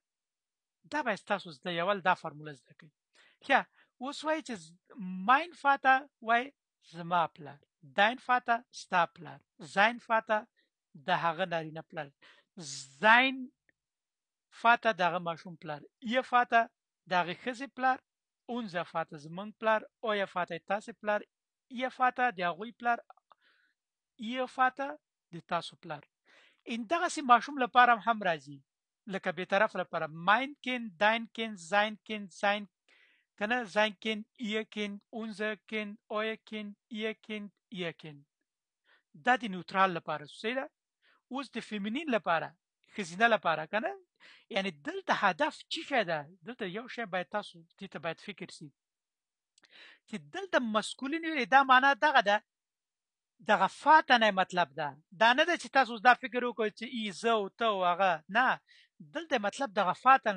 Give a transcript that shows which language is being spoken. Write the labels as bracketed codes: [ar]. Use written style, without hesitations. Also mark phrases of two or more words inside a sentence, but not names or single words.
[ps] دا باید ستاسو زده یې، اول دا فارموله زده کوئ. ښه اوس وایي چې [de] mein Vater [ps] وایي زما پلار، [de] dein Vater [ps] ستا پلار، [de] sein Vater [ps] د هغه نارینه پلار، [de] sein Vater [ps] د هغه ماشوم پلار، [de] ihr Vater [ps] د هغې ښځې پلار، [de] unser Vater [ps] زمونږ پلار، [de] euer Vater [ps] تاسې پلار، [de] ihr Vater [ps] د هغوی پلار، [de] Ihr Vater [ps] د تاسو پلار. این دغسې ماشوم لپاره هم راځي، لکه بېطرف لپاره [de] mein Kind, dein Kind, sein Kind, [ps] زاین که نه [de] sein Kind, ihr Kind, unser Kind, euer Kind, ihr Kind, Ihr Kind. [ps] دا د نیوترال لپاره صحیح ده. اوس د فیمینین لپاره، ښځینه لپاره که نه، یعنې دلته هدف څه شی ده؟ دلته یو شی باید تاسو دې ته باید فکر سي چې دلته مسکولین ویلې، دا معنا دغه ده، دغه فاته نه مطلب ده، دا نه ده چې تاسو دا فکر وکړئ چې ای زه او ته او هغه، نه، دلته مطلب دغه فاته نه.